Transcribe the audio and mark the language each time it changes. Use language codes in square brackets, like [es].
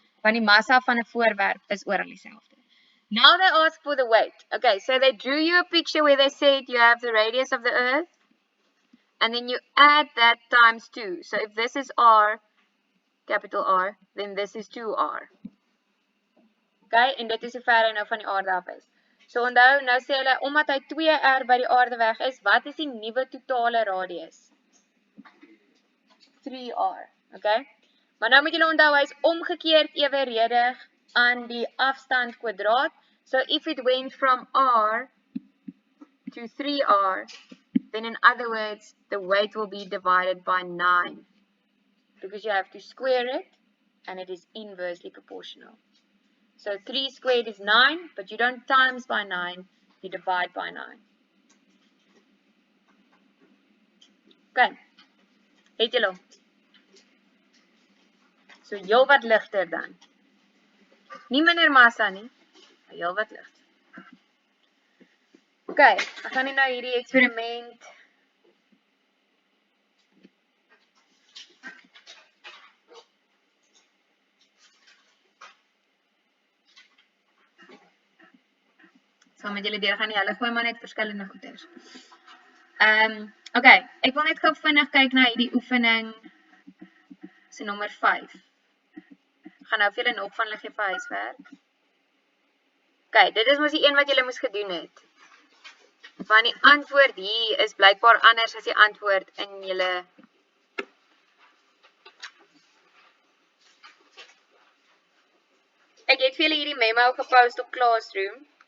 [af] Want die massa van 'n voorwerp is oral dieselfde. [en] Now they ask for the weight. Okay, so they drew you a picture where they said you have the radius of the earth and then you add that times 2. So if this is R, capital R, then this is 2R. [af] Okay, en dit is hoe ver hy nou van die aarde af is. So onthou, nou sê hulle, omdat hy 2R by die aarde weg is, wat is die nuwe totale radius? [en] 3R, okay? [af] Maar nou moet julle onthou, hy is omgekeerd evenredig aan die afstand kwadraat. [en] So if it went from R to 3R, then in other words, the weight will be divided by 9. Because you have to square it, and it is inversely proportional. So 3 squared is 9, but you don't times by 9, you divide by 9. [af] Okay, het julle hom? So heel wat ligter dan. Nie minder massa nie, maar heel wat ligter. Okay, ek gaan nou hierdie eksperiment saam met julle deurgaan, hulle gooi maar net verskillende goeders. Okay, ek wil net gou vinnig kyk na hierdie oefening se nommer 5. Ek gaan nou vir julle nog van hulle gee vir huiswerk. Okay, dit is mos die een wat julle moes gedoen het. Want die antwoord hier is blykbaar anders as die antwoord in julle Ek het vir julle hierdie memo gepost op Classroom.